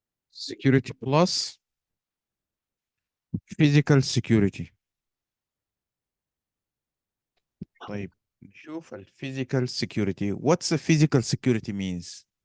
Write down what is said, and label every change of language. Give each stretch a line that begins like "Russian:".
English: security plus physical security.
Arabic: طيب نشوف ال physical security.
English: What's the physical security means?